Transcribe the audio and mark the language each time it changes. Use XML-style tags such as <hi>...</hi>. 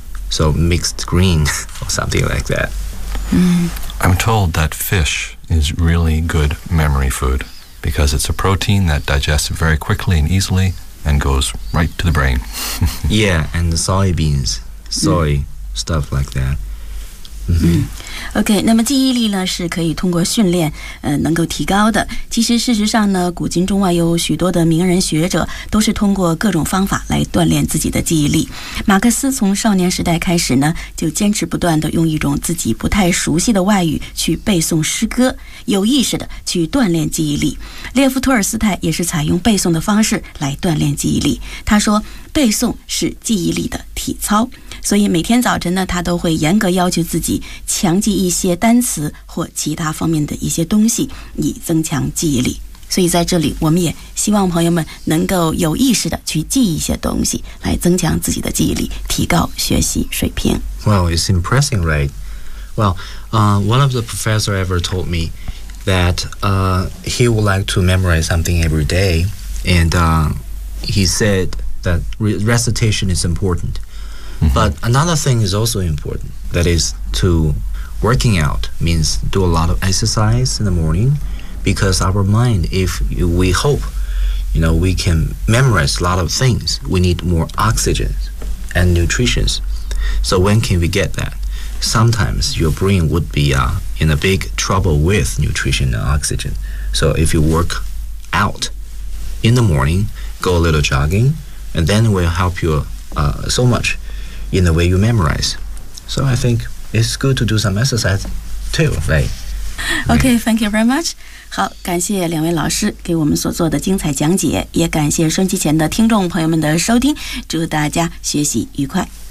<en>So mixed green or something like that. Mm. I'm told that fish is really good memory food because it's a protein that digests very quickly and easily and goes right to the brain. Yeah, and the soybeans, soy, stuff like that. Mm-hmm.</en> <zh>OK, 那么记忆力呢是可以通过训练能够提高的。其实事实上呢，古今中外有许多的名人学者都是通过各种方法来锻炼自己的记忆力。马克思从少年时代开始呢，就坚持不断地用一种自己不太熟悉的外语去背诵诗歌，有意识地去锻炼记忆力。列夫·托尔斯泰也是采用背诵的方式来锻炼记忆力。他说，背诵是记忆力的体操，所以每天早晨呢，他都会严格要求自己强记一些单词或其他方面的一些东西，以增强记忆力。所以在这里，我们也希望朋友们能够有意识的去记一些东西，来增强自己的记忆力，提高学习水平。</zh> <en>Well, it's impressive, right? Well, one of the professor ever told me that he would like to memorize something every day, and he said that recitation is important. Mm-hmm. But another thing is also important, that is to working out means do a lot of exercise in the morning, because our mind, if we hope, you know, we can memorize a lot of things, we need more oxygen and nutrition. So when can we get that? Sometimes your brain would be in a big trouble with nutrition and oxygen. So if you work out in the morning, go a little jogging, and then it will help you so much in the way you memorize. So I think it's good to do some exercise too, right? Okay, thank you very much.</en> <zh>好，感谢两位老师给我们所做的精彩讲解，也感谢收音机前的听众朋友们的收听，祝大家学习愉快。</zh>